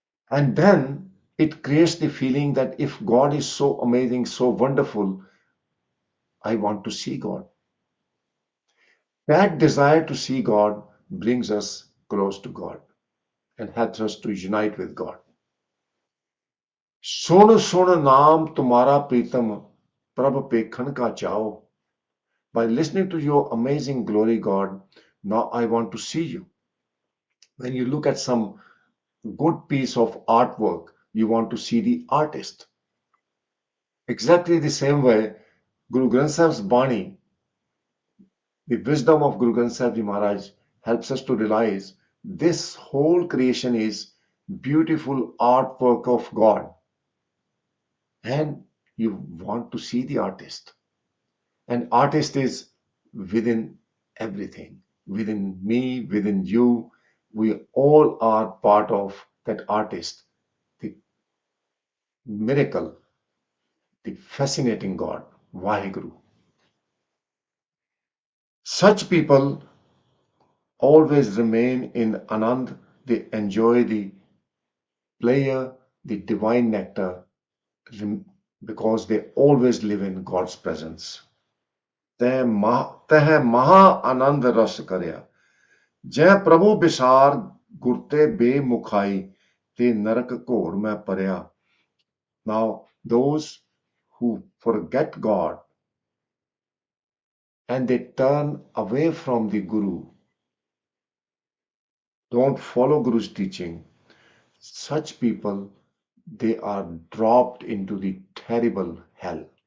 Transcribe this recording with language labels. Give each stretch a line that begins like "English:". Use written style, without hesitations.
English: And then it creates the feeling that if God is so amazing, so wonderful, I want to see God. That desire to see God brings us close to God and helps us to unite with God.
Punjabi: सुन सुन नाम तुम्हारा प्रीतम प्रभ पेखन का चाओ.
English: By listening to your amazing glory, God, now I want to see you. When you look at some good piece of artwork, you want to see the artist. Exactly the same way, Guru Granth Sahib's Bani, the wisdom of Guru Granth Sahib Ji Maharaj, helps us to realize this whole creation is beautiful artwork of God, and you want to see the artist. An artist is within everything, within me, within you. We all are part of that artist, the miracle, the fascinating God, Vaheguru. Such people always remain in Anand. They enjoy the pleasure, the divine nectar, because they always live in God's presence.
Punjabi: ਤਹ ਮਹਾ ਆਨੰਦ ਰਸ ਕਰਿਆ ਜੈ ਪ੍ਰਭੂ ਵਿਸਾਰ ਗੁਰ ਤੇ ਬੇਮੁਖਾਈ ਤੇ ਨਰਕ ਘੋਰ ਮੈਂ ਪਰਿਆ.
English: Now, those who forget God and they turn away from the Guru, don't follow Guru's teaching, such people, they are dropped into the terrible hell.